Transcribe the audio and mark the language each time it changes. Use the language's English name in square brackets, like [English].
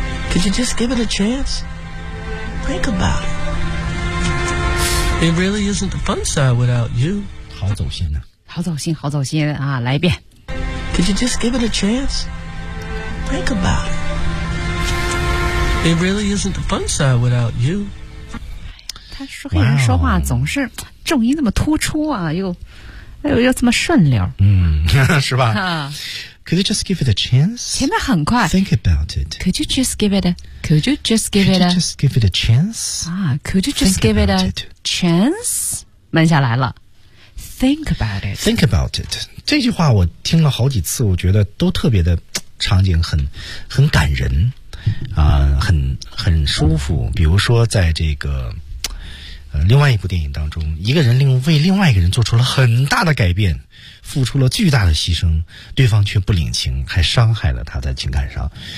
[English] Could you just give it a chance? Think about it. It really isn't the fun side without you. [Chinese] 好走心啊，好走心，好走心啊，来一遍。 [English] Could you just give it a chance? Think about it. It really isn't the fun side without you. [Chinese] 说黑人说话总是重音那么突出啊，又这么顺溜，嗯，是吧？ [English] Could you just give it a chance? [Chinese] 前面很快。 [English] Think about it. Could you just give it a? Could you just give it a? Could you just give it a chance? 啊 ，Could you just give it a chance? [Chinese] 慢下来了。 [English] Think about it. Think about it. [Chinese] 这句话我听了好几次，我觉得都特别的场景很感人啊、很舒服。比如说在这个。另外一部电影当中，一个人为另外一个人做出了很大的改变，付出了巨大的牺牲，对方却不领情，还伤害了他在情感上。